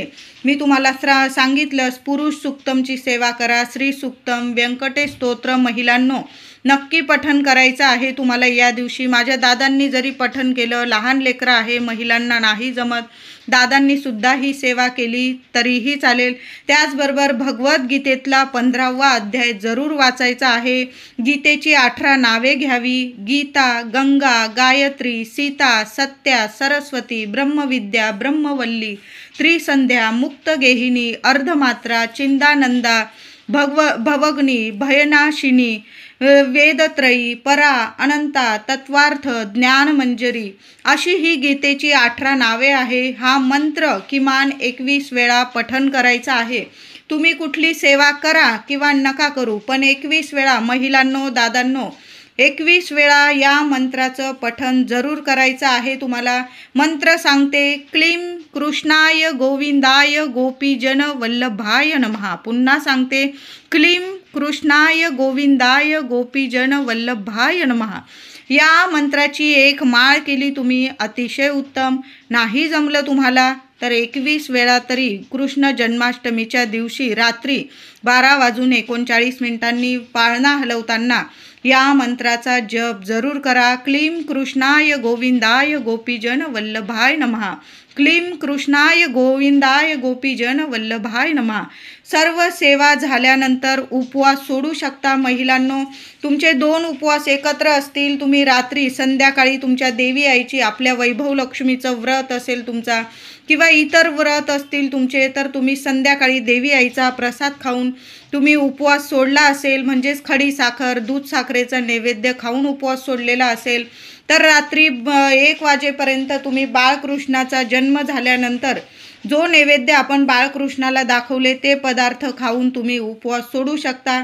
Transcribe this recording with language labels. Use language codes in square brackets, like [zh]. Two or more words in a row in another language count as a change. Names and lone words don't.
[mr] मी तुम्हाला सांगितलं पुरुष सुक्तमची सेवा करा, श्री सुक्तम, व्यंकटेश स्तोत्र महिलांनो नक्की पठण करायचं आहे तुम्हाला या दिवशी। माझ्या दादांनी जरी पठण केलं, लहान लेकरं आहे महिलांना नाही जमत, दादांनी सुद्धा ही सेवा केली तरीही चालेल। त्याचबरोबर भगवद्गीतेतला 15वा अध्याय जरूर वाचायचा आहे। गीतेची 18 नावे घ्यावी, गीता, गंगा, गायत्री, सीता, सत्या, सरस्वती, ब्रह्मविद्या, ब्रह्मवल्ली, त्रिसंध्या, मुक्तगेहिनी, अर्धमात्रा, चिंदानंदा, भवग्नी, भयनाशिनी, वेदत्रयी, परा, अनंता, तत्वार्थ, ज्ञानमंजरी अशी ही गीतेची 18 नावे आहे। हा मंत्र किमान 21 वेळा पठण करायचा आहे। तुम्ही कुठली सेवा करा किंवा नका करू, पण 21 वेळा महिलांनो, दादांनो 21 वेळा या मंत्राचं पठण जरूर करायचं आहे तुम्हाला। मंत्र सांगते, [sa] क्लीं कृष्णाय गोविंदाय गोपीजन वल्लभाय नमः। [mr] पुन्हा सांगते, [sa] क्लीं कृष्णाय गोविंदाय गोपीजन वल्लभाय नमः। [mr] या मंत्राची एक माळ केली तुम्ही अतिशय उत्तम, नाही जमलं तुम्हाला तर 21 वेळा तरी कृष्ण जन्माष्टमीच्या दिवशी रात्री 12:39 पाळणा हलवताना या मंत्राचा जप जरूर करा। [sa] क्लीं कृष्णाय गोविंदाय गोपीजन वल्लभाय नमः, क्लीं कृष्णाय गोविंदाय गोपीजन वल्लभाय नमः। [mr] सर्व सेवा झाल्यानंतर उपवास सोडू शकता महिलांनो। तुमचे 2 उपवास एकत्र असतील, तुम्ही रात्री संध्याकाळी तुमच्या देवी आईची, आपल्या वैभव लक्ष्मीचं व्रत असेल तुमचा, किंवा इतर व्रत असतील तुमचे, तर तुम्ही संध्याकाळी देवी आईचा प्रसाद खाऊन तुम्ही उपवास सोडला असेल, म्हणजेच खडी साखर दूध साखरेचा नैवेद्य खाऊन उपवास सोडलेला असेल, तर रात्री 1 वाजेपर्यंत तुम्ही बाळकृष्णाचा जन्म झाल्यानंतर जो नैवेद्य आपण बाळकृष्णाला दाखवले ते पदार्थ खाऊन तुम्ही उपवास सोडू शकता.